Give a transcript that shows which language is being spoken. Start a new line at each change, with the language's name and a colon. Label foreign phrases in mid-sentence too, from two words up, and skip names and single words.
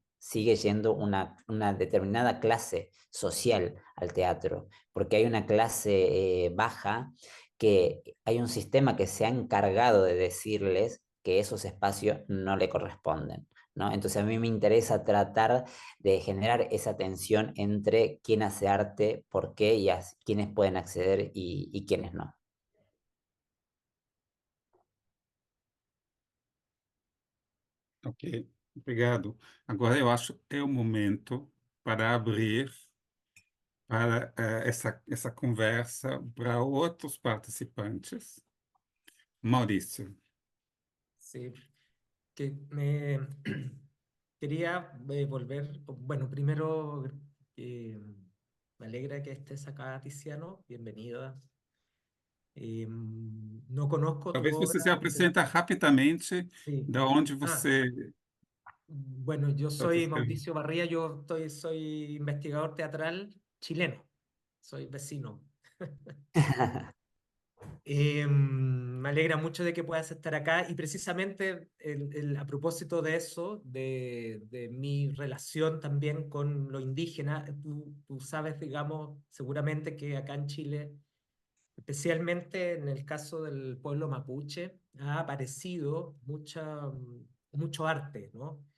Spanish: Sigue yendo una determinada clase social al teatro, porque hay una clase baja, que hay un sistema que se ha encargado de decirles que esos espacios no le corresponden, ¿no? Entonces a mí me interesa tratar de generar esa tensión entre quién hace arte, por qué y quiénes pueden acceder y quiénes no.
Portuguese: Ok, obrigado. Agora eu acho que é o momento para abrir para essa conversa para outros participantes. Maurício.
Spanish: Sí, que quería volver, bueno, primero me alegra que estés acá, Tiziano, bienvenida. No conozco tu
Portuguese: Talvez você
Spanish: obra.
Portuguese: se apresenta rapidamente
Spanish: Sí.
Portuguese: de onde Ah, você
Spanish: bueno, yo
Portuguese: está
Spanish: soy
Portuguese: escrevendo.
Spanish: Mauricio Barría, soy investigador teatral chileno, soy vecino. Me alegra mucho de que puedas estar acá y precisamente a propósito de eso, de mi relación también con lo indígena, tú sabes, digamos, seguramente que acá en Chile, especialmente en el caso del pueblo mapuche, ha aparecido mucho arte, ¿no?